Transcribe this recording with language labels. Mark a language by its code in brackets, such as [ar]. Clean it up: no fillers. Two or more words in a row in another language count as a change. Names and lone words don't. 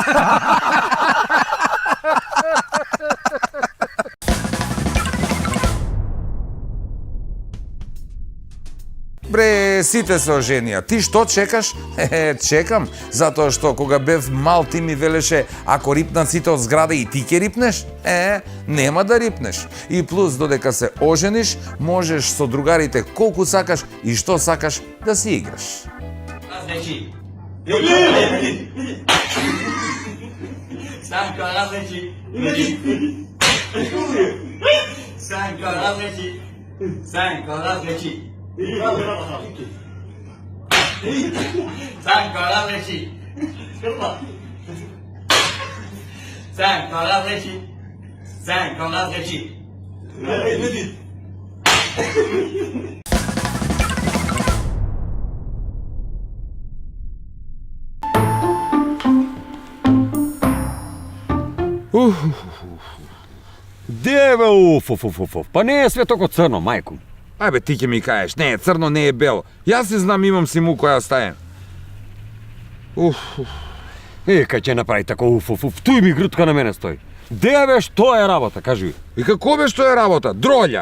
[mk] Бре, сите се оженија. Ти што чекаш? Чекам, затоа што кога бев мал ти ми велеше, ако рипнат сите од зграда и ти ќе рипнеш? Нема да рипнеш. И плюс, додека се ожениш, можеш со другарите колку сакаш и што сакаш да си играш. Различи. Санко, различи. Санко, различи. Санко, различи. Санко, различи. Санко, различи. Санко, различи. Де бе, уф. Па не е све толку црно, мајко. Ајбе, ти ќе ми кажеш, не, црно не е бело. Јас си знам, имам си му која стаја. Кај ќе направи тако уф. Туј ми грутка на мене стои. Де бе, што е работа, кажи ми. И како бе што е работа? Дролја.